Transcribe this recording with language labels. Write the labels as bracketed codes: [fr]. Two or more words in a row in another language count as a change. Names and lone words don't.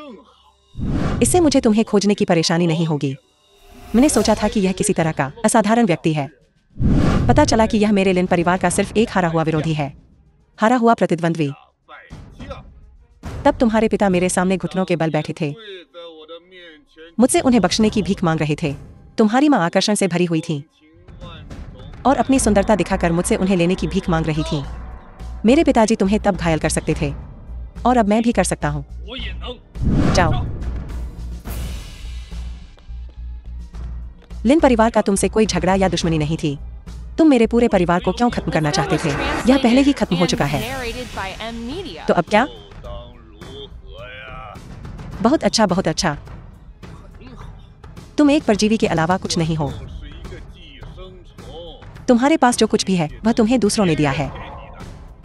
[zh] 正好， [hi] इससे मुझे तुम्हें खोजने की परेशानी नहीं होगी। मैंने सोचा था कि यह किसी तरह का असाधारण व्यक्ति है। पता चला कि यह मेरे लिन परिवार का सिर्फ एक हारा हुआ विरोधी है, हारा हुआ प्रतिद्वंद्वी। [zh] 败将 [hi] तब तुम्हारे पिता मेरे सामने घुटनों के बल बैठे थे, [zh] 跪在我的面前， [hi] मुझसे उन्हें बख्शने की भीख मांग रहे थे। तुम्हारी माँ आकर्षण से भरी हुई थी [zh] 情万种。 [hi] और अपनी सुंदरता दिखाकर मुझसे उन्हें लेने की भीख मांग रही थी। मेरे पिताजी तुम्हें तब घायल कर सकते थे और अब मैं भी कर सकता हूँ। [zh] 我也能。 [hi] जाओ। लिन परिवार का तुमसे कोई झगड़ा या दुश्मनी नहीं थी। तुम मेरे पूरे परिवार को क्यों खत्म करना चाहते थे? यह पहले ही खत्म हो चुका है। [en] Narrated by M Media. [hi] तो अब क्या? [zh] 又当如何呀？ [hi] बहुत अच्छा, बहुत अच्छा। तुम एक परजीवी के अलावा कुछ नहीं हो। [zh] 我是一个寄生虫， [hi] तुम्हारे पास जो कुछ भी है वह तुम्हें दूसरों ने दिया है। [zh] 给你的。